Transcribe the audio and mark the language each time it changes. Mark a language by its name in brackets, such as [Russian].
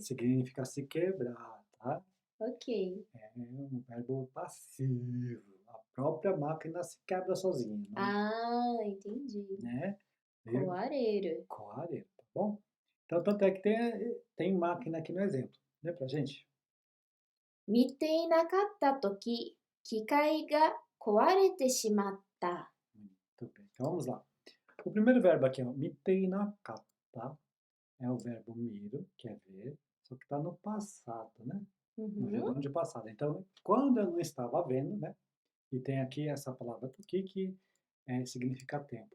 [Portuguese] significa se quebrar, tá? Ok. É um verbo passivo. A própria máquina se quebra sozinha, não, Ah, entendi. né? Eu, Coareru. coare, tá bom? Então, tanto é que tem máquina aqui no exemplo. Lê pra gente. [Japanese] 見ていなかったとき、機械が壊れてしまった。 [Portuguese] Muito bem. Então, vamos lá. O primeiro verbo aqui, ó, mitei nakata, é o verbo miro, que é ver, só que está no passado, né? No Uhum. gerúndio passado. Então, quando eu não estava vendo, né? E tem aqui essa palavra toki que significa tempo.